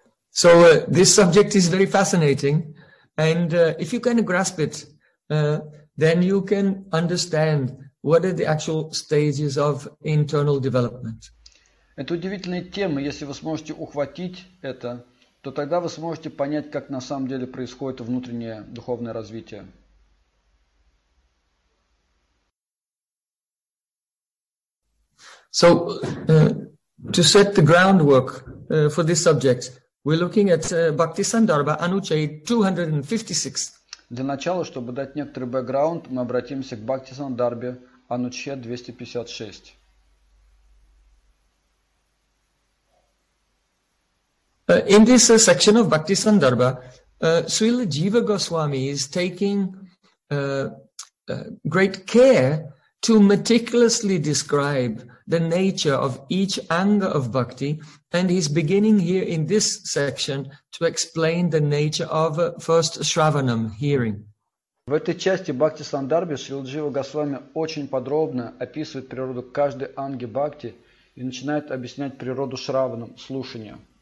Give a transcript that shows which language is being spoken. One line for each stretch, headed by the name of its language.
English: So this subject is very fascinating, and if you can grasp it, then you can understand what are the actual stages of internal development.
Russian: Это удивительная тема. Если вы сможете ухватить это, то тогда вы сможете понять, как на самом деле происходит внутреннее духовное развитие.
English: So to set the groundwork for this subject, we're looking at Bhaktisandarbha Anuchay 256.
Russian: Для начала, чтобы дать некоторый бэкграунд, мы обратимся к Бхакти Сандарбе Анучхед 256.
English: In this section of Bhakti Sandarbha, Srila Jiva Goswami is taking great care to meticulously describe the nature of each anga of bhakti, and he's beginning here in this section to explain the nature of first shravanam, hearing.
Russian: В этой части Бхакти Сандарбе Шрила Джива Госвами очень подробно описывает природу каждой анги бхакти и начинает объяснять природу шраванам, слушания.